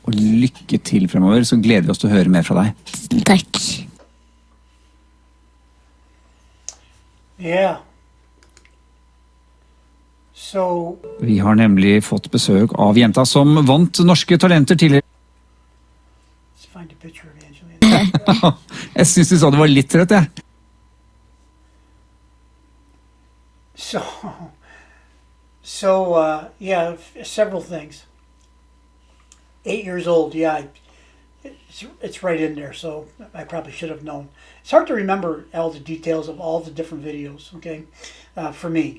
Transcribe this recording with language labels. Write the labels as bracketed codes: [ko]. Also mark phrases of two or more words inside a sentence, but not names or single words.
[no] Og lykke til fremover, så gleder vi oss til å høre mer fra deg. Tusen takk. [en] Yeah. So, [no] Vi har nemlig fått besøk av jenta som vant Norske Talenter tidligere. [en] let's find a picture of Angelina. [no] Jeg syns du sa det var litt rett, jeg. [en] Yeah, several things. 8 years old, yeah, it's right in there, so I probably should have known. It's hard to remember all the details of all the different videos, okay, for me.